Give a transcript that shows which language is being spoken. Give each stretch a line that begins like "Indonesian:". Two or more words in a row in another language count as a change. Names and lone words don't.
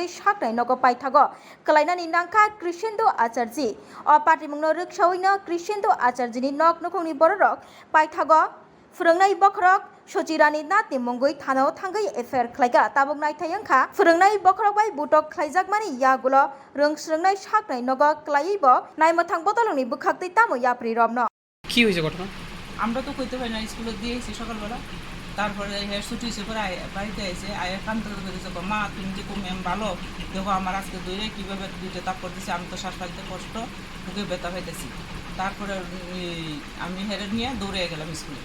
Kok Borok: साकनाय नग पाइथागो कलायनानि नांखा क्रिसेन्डो आचार्य अ पाटिमुंनो रोखसावैनो क्रिसेन्डो आचार्यनि नक नखंनि बररक पाइथागो फोरोंनाय बखरक सचिरानि नाथनि मुंगै थानाव थांगै एफआइआर ख्लायगा ताबुक नायथाय अंखा फोरोंनाय बखरक बाय बटक ख्लाइजाकमानि यागुलो रोंस्रोंनाय साकनाय नग क्लायैबो नायमोथां बदलनि बुखाक्तै तामो याप्रि रमनो
Bangla: কি হয়েছে ঘটনা? আমরা তো কইতে পারি না, স্কুলে দিয়েছি সকালবেলা। তারপরে ছুটি এসে পরে বাড়িতে এসে আয়া কান্দতে করেছে, মা তুমি যে ম্যাম ভালো, দেখো আমার আজকে দৌড়ে কীভাবে দুইটা তাপ করতেছি, আমি তো শ্বাস পাইতে কষ্ট, বুকে ব্যথা পাইতেছি। তারপরে আমি হেরে নিয়ে দৌড়ে গেলাম স্কুলে।